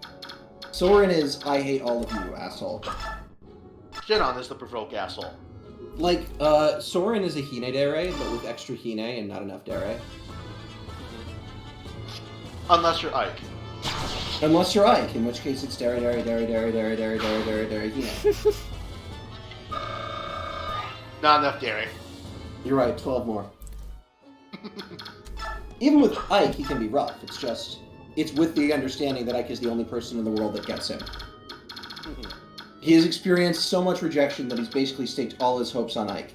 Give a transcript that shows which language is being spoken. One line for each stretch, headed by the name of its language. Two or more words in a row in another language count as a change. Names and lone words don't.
English: Soren is, I hate all of you asshole. Shinon is the provoke asshole. Like, Soren is a
Japanese: Hine Dere,
English: but with extra Hine and not enough Dere. Unless you're Ike. Unless you're Ike, in which case it's
Japanese: Dere, Dere, Dere, Dere, Dere, Dere, Dere, Dere, Dere, Hine.
English: Not enough dairy. You're right, 12 more. Even with Ike, he can be rough. It's just, it's with the understanding that Ike is the only person in the world that gets him. He has experienced so much rejection that he's basically staked all his hopes on Ike.